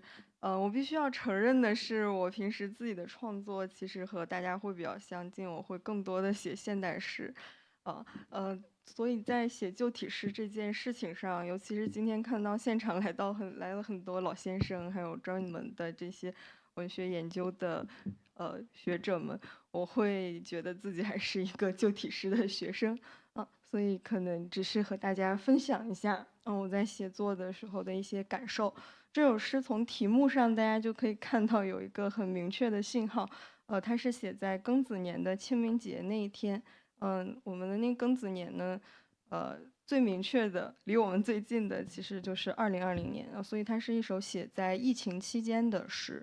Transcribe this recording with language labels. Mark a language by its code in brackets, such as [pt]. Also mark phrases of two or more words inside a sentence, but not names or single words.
[zh] 我必須要承認的是，我平時自己的創作其實和大家會比較相近，我會更多的寫現代詩。所以在寫舊體詩這件事情上，尤其是今天看到現場來了很多老先生，還有專門的這些文學研究的學者們，我會覺得自己還是一個舊體詩的學生所以可能只是和大家分享一下我在寫作的時候的一些感受。這首詩從題目上大家就可以看到有一個很明確的信號，它是寫在庚子年的清明節那一天。我們的那庚子年呢， 最明确的，离我们最近的其实就是2020年啊，所以它是一首写在疫情期间的诗。